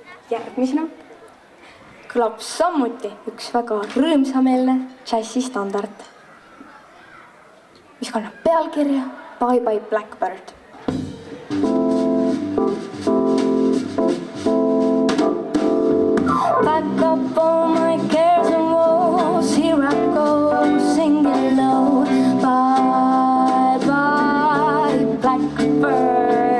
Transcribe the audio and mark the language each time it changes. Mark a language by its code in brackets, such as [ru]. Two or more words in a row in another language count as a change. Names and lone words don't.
[et] Järgmisena kõlab samuti üks väga rõõmsameelne džässistandard, mis kannab pealkirja Bye Bye Blackbird. [en] Back up all my cares and woes, here I go singing low. Bye bye blackbird.